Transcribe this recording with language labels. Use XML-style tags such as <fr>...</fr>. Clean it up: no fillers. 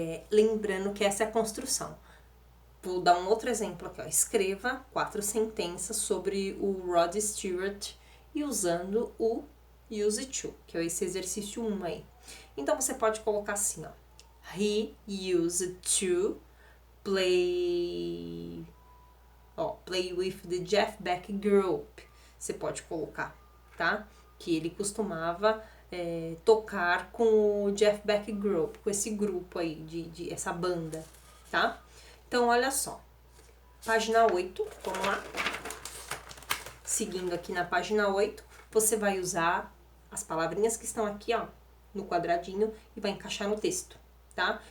<pt>Lembrando que essa é a construção. Vou dar um outro exemplo aqui, ó. Escreva 4 sentenças sobre o Rod Stewart e usando o use to, que é esse exercício 1 aí. Então, você pode colocar assim, ó.</pt> <en>He used to play with the Jeff Beck Group.</en> <pt>Você pode colocar, tá? Que ele costumava tocar com o Jeff Beck Group, com esse grupo aí, de essa banda, tá? Então, olha só. Página 8, vamos lá. Seguindo aqui na página 8, você vai usar as palavrinhas que estão aqui, ó, no quadradinho e vai encaixar no texto, tá?</pt>